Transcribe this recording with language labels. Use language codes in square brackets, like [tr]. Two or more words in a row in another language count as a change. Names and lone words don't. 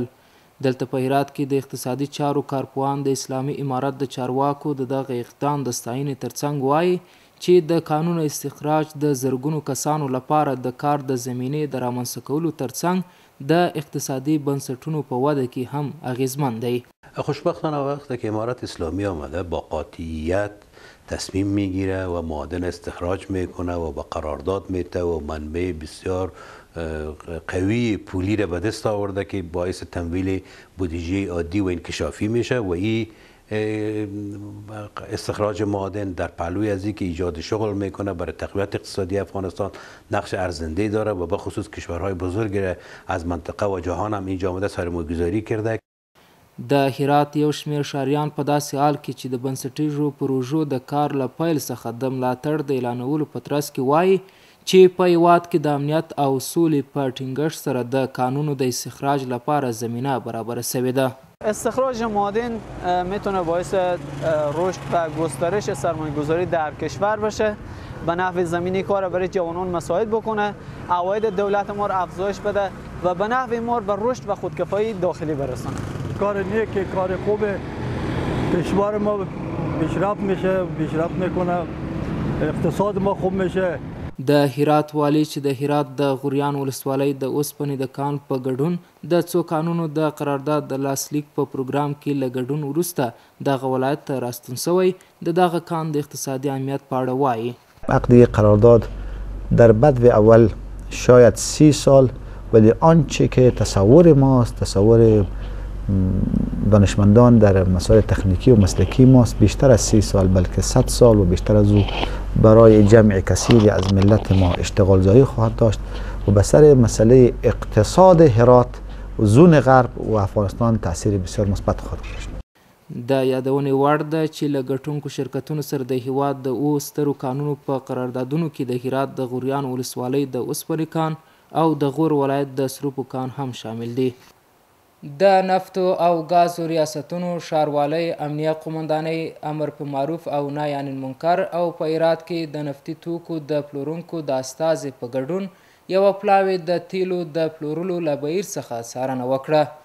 [ps] دلته په هرات کې د اقتصادي چارو کارپوهان د اسلامي امارت د چارواکو د دغه اقدام د ستاینې ترڅنګ وایي چې د کانونو استخراج د زرګونو کسانو لپاره د کار د زمینې د رامنځته کولو ترڅنګ د اقتصادي بنسټونو په وده کې هم اغیزمن دی. [fa] خوشبختانه وقتی که امارت اسلامی آمده با قاطعیت تصمیم میگیره و معادن استخراج میکنه و با قرارداد میده و منبع بسیار قوی پولی را به دست آورده که باعث تمویل بودجه عادی و انکشافی میشه و این استخراج معادن در پهلوی از که ایجاد شغل میکنه برای تقویت اقتصادی افغانستان نقش ارزنده داره و به خصوص کشورهای بزرگ از منطقه و جهان هم اینجا آمده سرمایه‌گذاری کرده. [ps] د هرات یو شمېر ښاریان په داسې حال کې چې د بنسټیزو پروژو د کار له پیل څخه د ملاتړ د اعلانولو په ترڅ کې وایي چې په هیواد کې د امنیت او سولې په ټینګښت سره د کانونو د استخراج لپاره زمینه برابره شوې ده. [fa] استخراج معادن میتونه باعث رشد و گسترش سرمایه‌گذاری در کشور بشه، به نحو زمینی کار برای جوانان مساعد بکنه، عواید دولت ما را افزایش بده و به نحو ما به رشد و خودکفایی داخلی برسونه. کار نیک، کار خوب، کشور ما پیشرفت میشه، پیشرفت میکنه، اقتصاد ما خوب میشه. [ps] د هرات والی چې د هرات د غوریان ولسوالۍ د اوسپنې د کان په ګډون د څو کانونو د قرارداد د لاسلیک په پروګرام کې له ګډون وروسته دغه ولایت ته راستون شوی د دغه کان د اقتصادي اهمیت په اړه وایي. [fa] عقد قرارداد در بدو اول شاید 30 سال، ولی آنچه که تصور ماست، تصور دانشمندان در مسائل تکنیکی و مسلکی ماست، بیشتر از 30 سال بلکه 100 سال و بیشتر از او برای جمع کثیری از ملت ما اشتغال زایی خواهد داشت و به سر مسئله اقتصاد هرات و زون غرب و افغانستان تاثیر بسیار مثبت خواهد داشت. [ps] د یادونې وړ ده چې له ګټونکو شرکتونو سره د هیواد د 7 سترو کانونو په قراردادونو کې د هرات د غوریان ولسوالۍ د اوسپنې کان او د غور ولایت د سروپو کان هم شامل دي. د نفتو او غازو ریاستونو ښاروالۍ، امنیه قومندانۍ، امر په معروف او نهی عن المنکر او په هرات کې د نفتي توکو د پلورونکو د استازي په ګډون یوه پلاوي د تیلو د پلورلو له بهیر څخه څارنه وکړه.